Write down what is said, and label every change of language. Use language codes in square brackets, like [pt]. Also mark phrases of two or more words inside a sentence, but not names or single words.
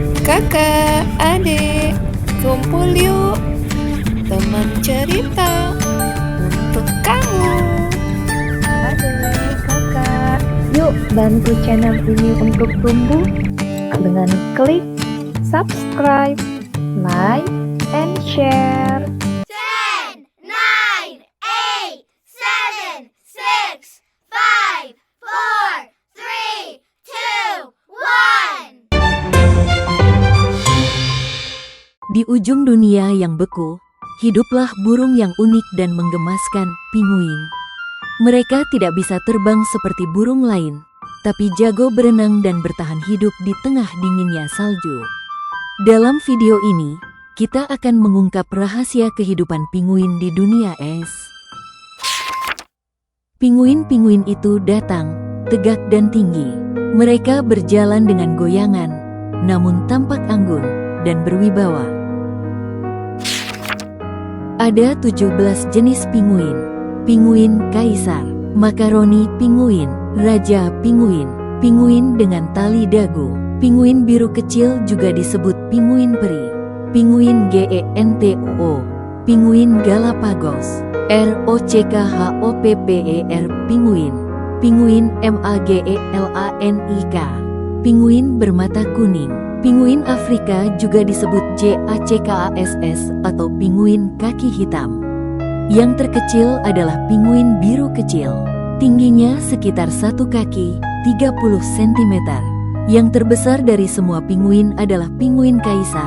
[id] Kakak, adik, kumpul yuk. Teman cerita untuk kamu. Adik, kakak, yuk bantu channel ini untuk tumbuh dengan klik subscribe, [en] like, and share. [id] 10, 9, 8, 7, 6, 5, 4, 3, 2, 1. Di ujung dunia yang beku, hiduplah burung yang unik dan menggemaskan, pinguin. Mereka tidak bisa terbang seperti burung lain, tapi jago berenang dan bertahan hidup di tengah dinginnya salju. Dalam video ini, kita akan mengungkap rahasia kehidupan pinguin di dunia es. Pinguin-pinguin itu datang, tegak dan tinggi. Mereka berjalan dengan goyangan, namun tampak anggun dan berwibawa. Ada 17 jenis pinguin. Pinguin kaisar, makaroni pinguin, raja pinguin, pinguin dengan tali dagu, pinguin biru kecil juga disebut pinguin peri, pinguin gento, pinguin Galapagos, rockhoppper pinguin, pinguin magelanik, pinguin bermata kuning. Pinguin Afrika juga disebut jackass atau pinguin kaki hitam. Yang terkecil adalah pinguin biru kecil. Tingginya sekitar 1 kaki, 30 cm. Yang terbesar dari semua pinguin adalah pinguin kaisar.